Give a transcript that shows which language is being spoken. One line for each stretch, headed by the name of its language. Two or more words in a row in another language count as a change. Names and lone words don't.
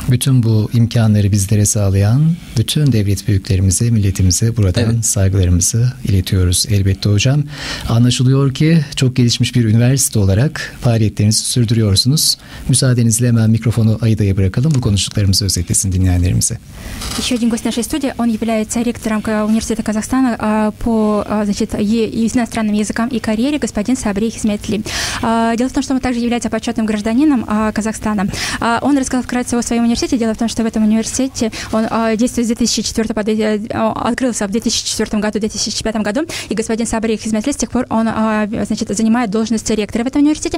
Turkish: Bütün bu imkanları bizlere sağlayan bütün devlet büyüklerimize, milletimize buradan saygılarımızı iletiyoruz elbette hocam. Anlaşılıyor ki çok gelişmiş bir üniversite olarak faaliyetlerinizi sürdürüyorsunuz. Müsaadenizle hemen mikrofonu Aida'ya bırakalım. Bu konuştuklarımızı özetlesin dinleyenlerimize.
Russian: Еще один гость нашей студии, он является ректором Университета Казахстана по, значит, иностранным языкам и карьере, господин Сабри Хисметли. Дело в том, что он также является почетным гражданином Казахстана. Он рассказал вкратце о своем университете. Дело в том, что в этом университете он действует с 2004 года, открылся в 2004 году, 2005 году, и господин Сабри Хисметли с тех пор он, значит, занимает должность ректора в этом университете.